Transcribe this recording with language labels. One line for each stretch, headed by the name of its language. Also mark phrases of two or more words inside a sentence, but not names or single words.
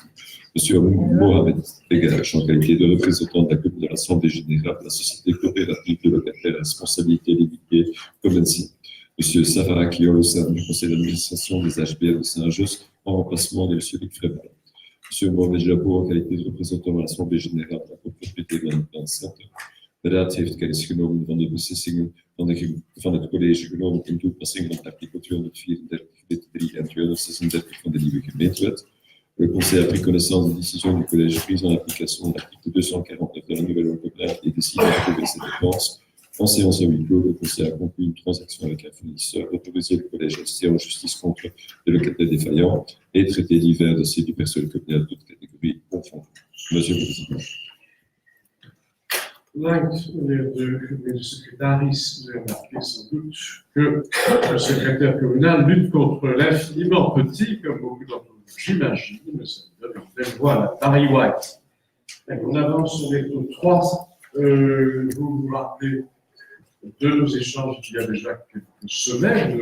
French: Monsieur Mohamed Begach, en qualité de représentant de la commune de l'Assemblée générale de la Société coopérative de locataires à responsabilité limitée, Comensi. Monsieur Sarah Akiol au sein du conseil d'administration des HBL de Saint-Just en remplacement de Monsieur Luc Fréval. Monsieur Mohamed Jabour, en qualité de représentant à l'Assemblée générale de la copropriété van Center.
Dutch: De Raad heeft kennis genomen van de beslissingen van het college genomen in toepassing van artikel 234, lid 3 en 236 van de nieuwe gemeentewet.
French: Le Conseil a pris connaissance des décisions du collège prises en application de l'article 249 de la nouvelle loi communale et décide d'approuver ces dépenses. En séance à huis clos, le Conseil a conclu une transaction avec un fournisseur, autorisé le collège à assister en justice contre les locataires défaillants et traiter divers dossiers du personnel communal de toutes catégories confondues. Monsieur le Président.
Dutch: Lijkt meneer de secretaris,
French: vous avez remarqué sans doute que le secrétaire communal lutte contre l'infiniment petit, comme beaucoup d'entre vous, j'imagine, mais ça me donne une belle voix à Barry White. On avance sur les taux 3. Vous vous rappelez de nos échanges d'il y a déjà quelques semaines.